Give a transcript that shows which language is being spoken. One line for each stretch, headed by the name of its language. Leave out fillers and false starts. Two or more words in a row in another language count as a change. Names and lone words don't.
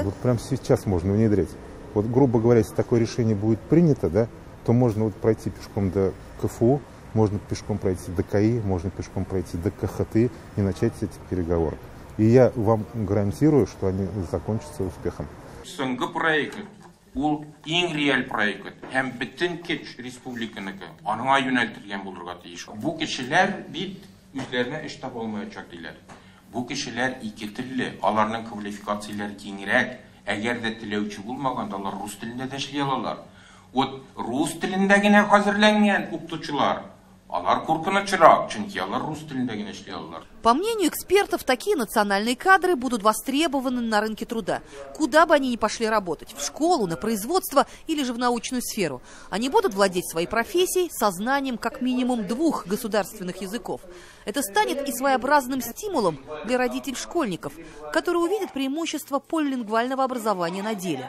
Russian: Вот прямо сейчас можно внедрять. Вот, грубо говоря, если такое решение будет принято, да, то можно вот пройти пешком до КФУ, можно пешком пройти до КАИ, можно пешком пройти до КХТ и начать эти переговоры. И я вам гарантирую, что они закончатся успехом.
Tatar: Ул иң реаль проект һәм бөтен кеш республиканыкы аңа юнәлтелгән булырга тиеш. Бу кешеләр бит үзләренә эш таба алмаячак диләр. Бу кешеләр ике телле, аларның квалификацияләре киңрәк. Әгәр дә теләүче булмаганда алар рус телендә дә эшли алалар. Вот рус телендә генә хәзерләнгән укытучылар алар куркынычрак, чөнки алар рус телендә генә эшли алалар.
Russian: По мнению экспертов, такие национальные кадры будут востребованы на рынке труда. Куда бы они ни пошли работать, в школу, на производство или же в научную сферу. Они будут владеть своей профессией со знанием как минимум 2 государственных языков. Это станет и своеобразным стимулом для родителей-школьников, которые увидят преимущество полилингвального образования на деле.